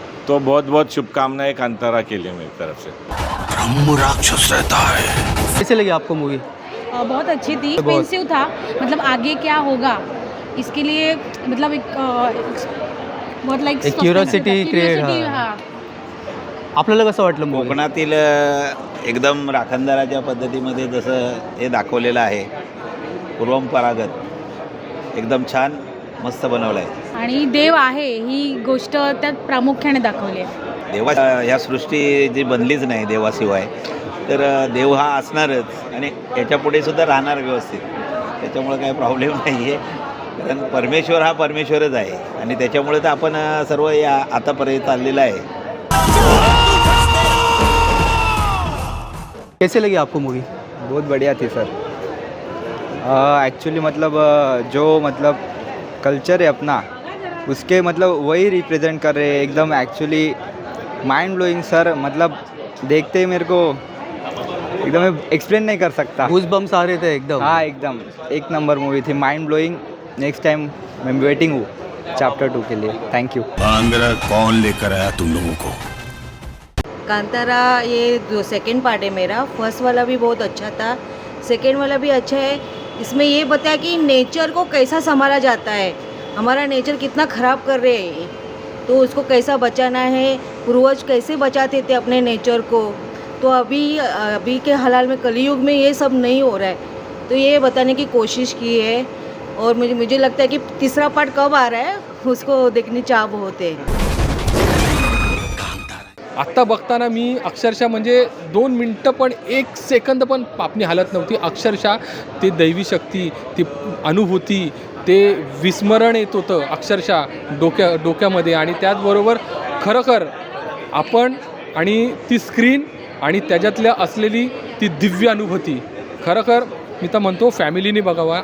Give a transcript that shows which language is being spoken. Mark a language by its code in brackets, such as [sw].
[hi] तो बहुत बहुत शुभकामनाएं कांतारा के लिए मेरी तरफ से। ब्रह्म राक्षस रहता है। कैसी लगी आपको मूवी? बहुत अच्छी थी. एक्सपेंसिव था, मतलब आगे क्या होगा इसके लिए मतलब एक बहुत लाईक एक क्युरियोसिटी क्रिएट. [mr] आपल्याला कसं वाटलं मूवी? कोकणातील एकदम राखणदाराच्या पद्धतीमध्ये जसं हे दाखवलेलं आहे परंपरागत एकदम छान मस्त बनवलं आहे. आणि देव आहे ही गोष्ट त्यात प्रामुख्याने दाखवली आहे. देवा ह्या सृष्टी जी बनलीच नाही देवाशिवाय, तर देव हा असणारच आणि याच्यापुढे सुद्धा राहणार व्यवस्थित. त्याच्यामुळे काही प्रॉब्लेम नाही आहे, कारण परमेश्वर हा परमेश्वरच आहे आणि त्याच्यामुळे तर आपण सर्व या आतापर्यंत चाललेलं आहे. [hi] कैसे लगी आपको मूवी? बहुत बढ़िया थी सर। एक्चुअली मतलब जो मतलब कल्चर है अपना उसके मतलब वही रिप्रेजेंट कर रहे हैं एकदम। एक्चुअली माइंड ब्लोइंग सर, मतलब देखते ही मेरे को एकदम एक्सप्लेन नहीं कर सकता। गूज बम्स आ रहे थे एकदम। हाँ एकदम एक नंबर मूवी थी, माइंड ब्लोइंग। नेक्स्ट टाइम मैं वेटिंग हूँ चैप्टर 2 के लिए। Thank you. बांगरा कौन लेकर आया तुम लोगों को? कांतारा ये जो सेकंड पार्ट है मेरा, फर्स्ट वाला भी बहुत अच्छा था, सेकंड वाला भी अच्छा है। इसमें ये बताया कि नेचर को कैसा संभाला जाता है, हमारा नेचर कितना ख़राब कर रहे हैं, तो उसको कैसा बचाना है, पूर्वज कैसे बचाते थे अपने नेचर को। तो अभी के हालात में कलयुग में ये सब नहीं हो रहा है, तो ये बताने की कोशिश की है। और मुझे लगता है कि तीसरा पार्ट कब आ रहा है उसको देखने चाह बहुत है। [mr] आत्ता बघताना मी अक्षरशः म्हणजे 2 मिनटं पण 1 सेकंद पण पापणी हालत नव्हती। अक्षरशः ते दैवी शक्ती, ती अनुभूती, ते विस्मरण येत होतं अक्षरशः डोक्यामध्ये। आणि त्याचबरोबर खरोखर आपण आणि ती स्क्रीन आणि त्याच्यातल्या असलेली ती दिव्य अनुभूती खरोखर मी तर म्हणतो फॅमिलीने बघावा।